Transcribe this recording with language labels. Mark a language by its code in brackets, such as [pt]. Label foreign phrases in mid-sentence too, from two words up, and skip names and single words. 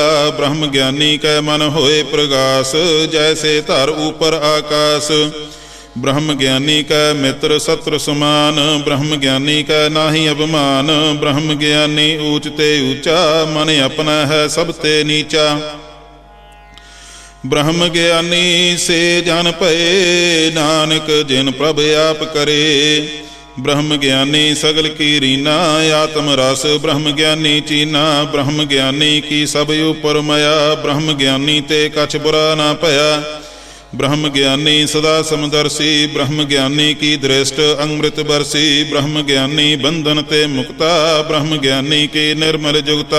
[pa] ਬ੍ਰਹਮ ਗਿਆਨੀ ਕੈ ਮਨ ਹੋਏ ਪ੍ਰਗਾਸ, ਜੈਸੇ ਧਰ ਊਪਰ ਆਕਾਸ਼। ਬ੍ਰਹਮ ਗਿਆਨੀ ਕਾ ਮਿੱਤਰ ਸ਼ੱਤਰੁ ਸਮਾਨ, ਬ੍ਰਹਮ ਗਿਆਨੀ ਕਾ ਨਾਹੀ ਅਭਿਮਾਨ। ਬ੍ਰਹਮ ਗਿਆਨੀ ਊਂਚ ਤੇ ਊਂਚਾ, ਮਨ ਅਪਨਾ ਹੈ ਸਬ ਤੇ ਨੀਚਾ। ਬ੍ਰਹਮ ਗਿਆਨੀ ਸੇ ਜਾਨ ਪਏ, ਨਾਨਕ ਜਿਨ ਪ੍ਰਭ ਆਪ ਕਰੇ। ਬ੍ਰਹਮ ਗਿਆਨੀ ਸਗਲ ਕੀ ਰੀਨਾ, ਆਤਮ ਰਸ ਬ੍ਰਹਮ ਗਿਆਨੀ ਚੀਨਾ। ਬ੍ਰਹਮ ਗਿਆਨੀ ਕੀ ਸਬ ਊਪਰ ਮਇਆ, ਬ੍ਰਹਮ ਗਿਆਨੀ ਤੇ ਕਛ ਬੁਰਾ ਨਾ ਪਇਆ। ਬ੍ਰਹਮ ਗਿਆਨੀ ਸਦਾ ਸਮਦਰਸ਼ੀ, ਬ੍ਰਹਮ ਗਿਆਨੀ ਕੀ ਦ੍ਰਿਸ਼ਟ ਅੰਮ੍ਰਿਤ ਬਰਸੀ। ਬ੍ਰਹਮ ਗਿਆਨੀ ਬੰਧਨ ਤੇ ਮੁਕਤਾ, ਬ੍ਰਹਮ ਗਿਆਨੀ ਕੀ ਨਿਰਮਲ ਜੁਗਤਾ।